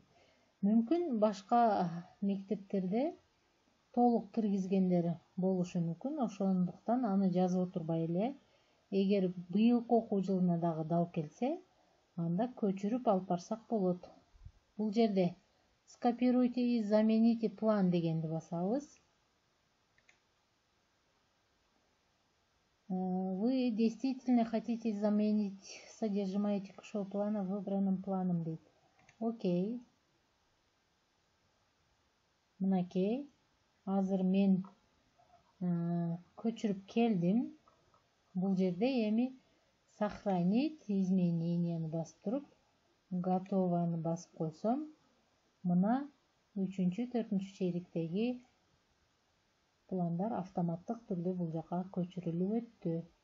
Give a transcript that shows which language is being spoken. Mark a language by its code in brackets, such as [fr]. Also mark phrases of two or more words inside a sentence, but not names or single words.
[ky] Мүмкүн башка мектептерде толук киргизгендер болушу мүмкүн. Ошондуктан аны жазып отурбай эле, эгер быйылкы окуу жылына дагы дал келсе, анда көчүрүп алып барсак болот. Бул жерде [ru] скопируйте и замените план [ky] дегенди басабыз. [ru] Вы действительно хотите заменить содержимое текущего плана выбранным планом дейт. [ky] Окей. Мынакей. Азыр мен көчүрүп келдим. Бул жерде эми [ru] сохранить измененияны [ky] басып туруп, готованы басып койсом, мына 3-4 чейректеги пландар автоматтык түрдө бул жака көчүрүлүп өттү.